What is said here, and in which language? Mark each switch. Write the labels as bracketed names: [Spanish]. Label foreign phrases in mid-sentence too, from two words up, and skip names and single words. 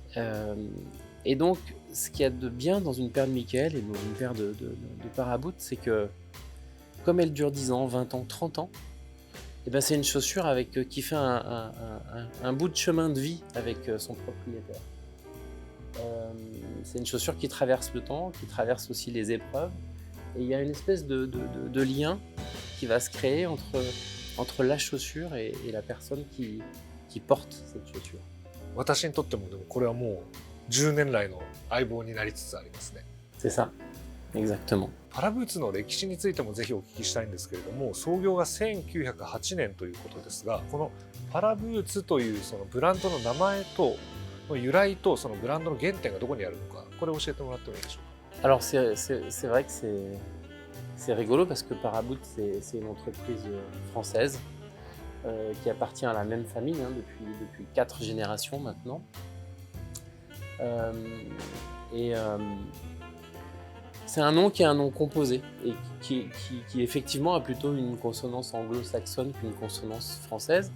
[French] Et donc, ce qu'il y a de bien dans une paire de Michael et dans une paire de Paraboot, c'est que comme elle dure 10 ans, 20 ans, 30 ans, eh ben c'est une chaussure qui fait un bout de chemin de vie avec son propriétaire. C'est une chaussure qui traverse le temps, qui traverse aussi les épreuves. Et il y a une espèce de lien qui va se créer entre la chaussure et la personne qui porte cette chaussure. [Japanese] 私にとってもでもこれはもう10年来の相棒になりつつありますね。 [French] C'est ça, exactement. [Japanese] パラブーツの歴史についてもぜひお聞きしたいんですけれども、創業が1908年ということですが、このパラブーツというそのブランドの名前との由来とそのブランドの原点がどこにあるのか、これを教えてもらってもいいでしょうか。 [French] Alors c'est vrai que c'est rigolo parce que Paraboot c'est une entreprise française qui appartient à la même famille depuis 4 générations maintenant. C'est un nom qui est un nom composé et qui effectivement a plutôt une consonance anglo-saxonne qu'une consonance française.